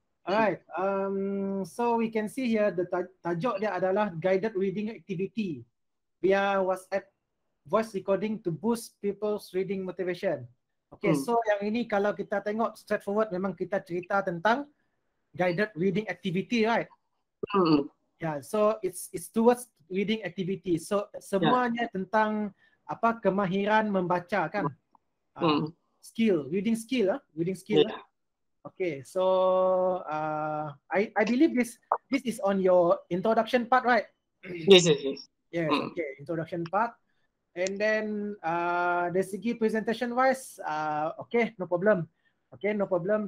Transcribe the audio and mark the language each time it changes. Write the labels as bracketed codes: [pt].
[en] Alright. So we can see here the [ms] tajuk dia adalah [en] guided reading activity via WhatsApp voice recording to boost people's reading motivation. [ms] Okay, so yang ini kalau kita tengok straightforward, memang kita cerita tentang guided reading activity, right? [en] Yeah, so it's towards reading activity. [ms] So semuanya tentang apa, kemahiran membaca kan? [en] Skill, reading skill. Okay, so I believe this is on your introduction part, right? Yes. Yes, okay, introduction part. And then [ms] dari segi [en] presentation wise, okay, no problem. Okay, no problem.